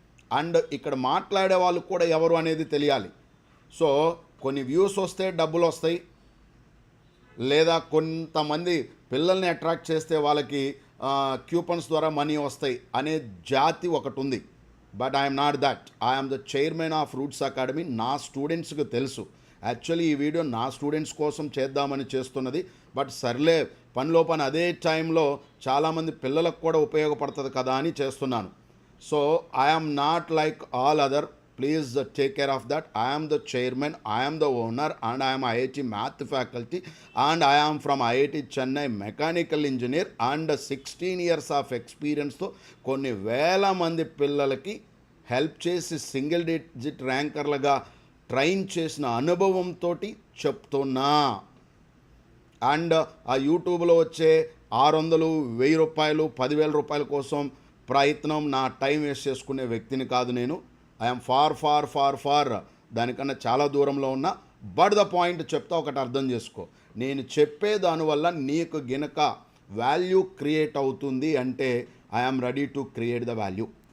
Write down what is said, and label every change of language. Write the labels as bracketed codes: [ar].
[te] And ఇక్కడ మాట్లాడే వాళ్ళు కూడా ఎవరు అనేది తెలియాలి. సో కొన్ని వ్యూస్ వస్తే డబ్బులు వస్తాయి, లేదా కొంతమంది పిల్లల్ని అట్రాక్ట్ చేస్తే వాళ్ళకి క్యూపన్స్ ద్వారా మనీ వస్తాయి అనే జాతి ఒకటి ఉంది. [en] But I'm not that. I'm the chairman of Roots Academy. [te] నా స్టూడెంట్స్కి తెలుసు. యాక్చువల్లీ ఈ వీడియో నా స్టూడెంట్స్ కోసం చేద్దామని చేస్తున్నది. బట్ సర్లే, పనిలో పని అదే టైంలో చాలామంది పిల్లలకు కూడా ఉపయోగపడుతుంది కదా అని చేస్తున్నాను. [en] So I'm not like all other. Please take care of that. I am the chairman, I am the owner, and I am IIT Math faculty, and I am from IIT Chennai Mechanical Engineer, and 16 years of experience [te] తో కొన్ని వేల మంది పిల్లలకి help చేసి single digit ర్యాంకర్లుగా train చేసిన అనుభవంతో చెప్తున్నా. And ఆ యూట్యూబ్లో వచ్చే 600, 1000 రూపాయలు, 10,000 రూపాయల కోసం ప్రయత్నం, నా టైం వేస్ట్ చేసుకునే వ్యక్తిని కాదు నేను. [en] I'm far [te] దానికన్నా చాలా దూరంలో ఉన్నా. బట్ ద పాయింట్ చెప్తా, ఒకటి అర్థం చేసుకో. నేను చెప్పే దానివల్ల నీకు గినక వాల్యూ క్రియేట్ అవుతుంది అంటే [en] I'm ready to create the value.